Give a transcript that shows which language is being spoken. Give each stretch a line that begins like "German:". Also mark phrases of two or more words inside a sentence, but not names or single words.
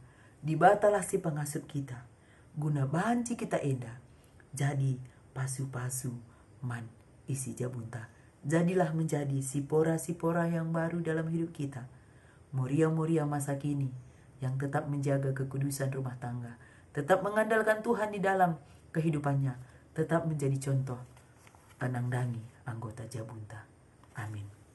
Batak Karo: Di batalah si pengasup kita. Guna banci kita enda. Jadi pasu-pasu man isi jabunta.
Indonesian: Jadilah menjadi sipora-sipora yang baru dalam hidup kita. Moria-moria masa kini yang tetap menjaga kekudusan rumah tangga. Tetap mengandalkan Tuhan di dalam kehidupannya. Tetap menjadi contoh
Batak Karo: penangdangi anggota jabunta.
Indonesian: Amin.